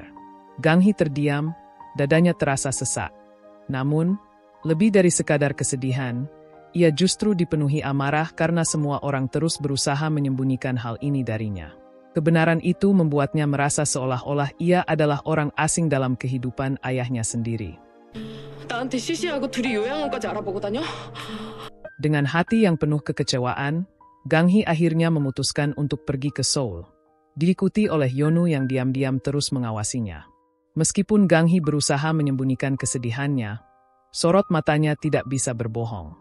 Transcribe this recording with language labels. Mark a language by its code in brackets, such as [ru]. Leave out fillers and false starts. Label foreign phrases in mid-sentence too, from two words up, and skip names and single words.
[id] Gang-hee terdiam, dadanya terasa sesak. Namun, lebih dari sekadar kesedihan, ia justru dipenuhi amarah karena semua orang terus berusaha menyembunyikan hal ini darinya. Kebenaran itu membuatnya merasa seolah-olah ia adalah orang asing dalam kehidupan ayahnya sendiri. [ko] 나한테 CC하고 둘이 요양원까지 알아보고 다녀? [id] Dengan hati yang penuh kekecewaan, Gang-hee akhirnya memutuskan untuk pergi ke Seoul. Diikuti oleh Yeonu yang diam-diam terus mengawasinya. Meskipun Gang-hee berusaha menyembunyikan kesedihannya, sorot matanya tidak bisa berbohong.